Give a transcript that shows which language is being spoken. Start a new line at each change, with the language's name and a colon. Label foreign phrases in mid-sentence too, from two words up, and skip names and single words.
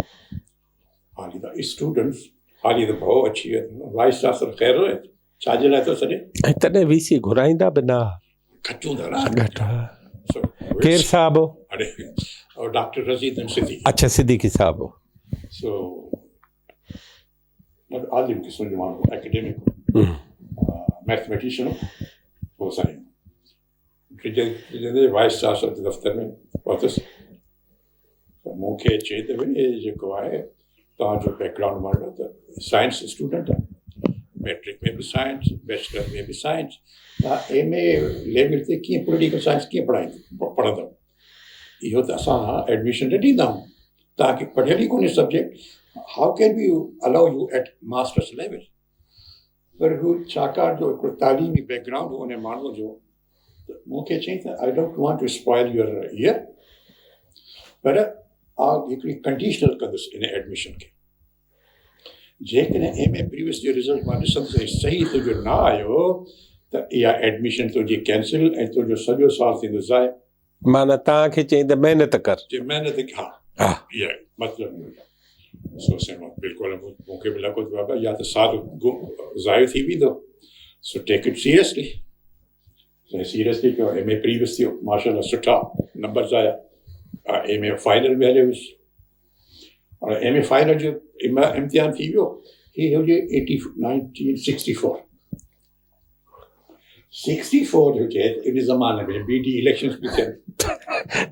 Sindhi: हाली त स्टूडेंट्स हाली त भउ अची वियो। वाइस चांसलर ख़ैरु छाजे लाइ थो सॾे? ऐं तॾहिं VC घुराईंदा बि न? घटि हूंदा न। घटि। केरु साहिबु? ॾाक्टर रज़ीद सिद्दीकी। अच्छा, सिद्दीकी साहिबु।
English: So not
Sindhi: alim किस्म जो माण्हू
English: academic mathematician
Sindhi: हो साईं जॾहिं वाइस चांसलर जे दफ़्तर में पहुतुसि त मूंखे चई त भई इहे जेको आहे तव्हांजो बैकग्राउंड माण्हू त साइंस स्टूडेंट आहे मैट्रिक में बि साइंस बैचलर में बि साइंस तव्हां MA लेवल ते कीअं
English: political science
Sindhi: कीअं पढ़ंदव इहो त असां एडमिशन न ॾींदा आहियूं तव्हांखे पढ़ियल ई कोन्हे सब्जेक्ट
English: how can you allow you at masters level
Sindhi: पर हू छाकाणि जो हिकिड़ो तालीमी बैकग्राउंड हो उन माण्हूअ जो त मूंखे चई त
English: I don't want to spoil your year
Sindhi: पर हिकिड़ी कंडीशनल कंदुसि इन एडमिशन खे जेकॾहिं MA प्रीवियस जो रिज़ल्ट मां ॾिसंदुसि सही तुंहिंजो न आयो त इहा एडमिशन तुंहिंजी कैंसिल ऐं तुंहिंजो सॼो साल थींदो ज़ाय माना तव्हांखे चई त महिनत कर जे महिनत हा इहा मतिलबु सोचियो बिल्कुलु मूंखे बि लॻो त बाबा या त साल ज़ायो थी वेंदो सो
English: take it seriously seriously
Sindhi: कयो MA प्रीवियस थियो माशाल्लाह सुठा नंबर्स आया MA फाइनल में हलियो हुयुसि और MA फाइनल जो इम्तिहान थी वियो ही हुजे 1964 हुजे इन ज़माने में BD इलेक्शंस बि थियनि